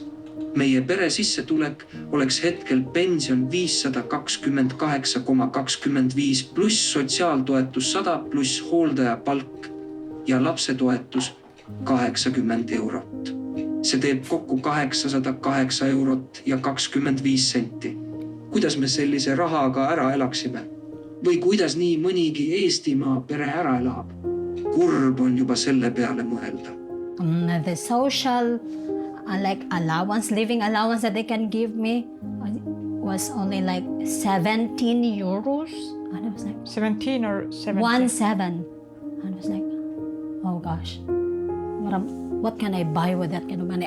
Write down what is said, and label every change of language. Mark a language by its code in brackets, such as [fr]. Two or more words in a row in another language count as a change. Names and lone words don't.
[et] Meie pere sissetulek oleks hetkel pension 528,25 pluss sotsiaaltoetus 100 pluss hooldaja palk ja lapsetoetus 80 eurot. See teeb kokku 808 eurot ja 25 senti. Kuidas me sellise rahaga ära elaksime? Või kuidas nii mõnigi Eestimaa pere ära elab? Kurb on juba selle peale mõelda. [en] The social like allowance, living allowance that they can give me was only like 17 euros. And I was like, 17 or 70? 17. And I was like, oh gosh, what can I buy with that kind of money?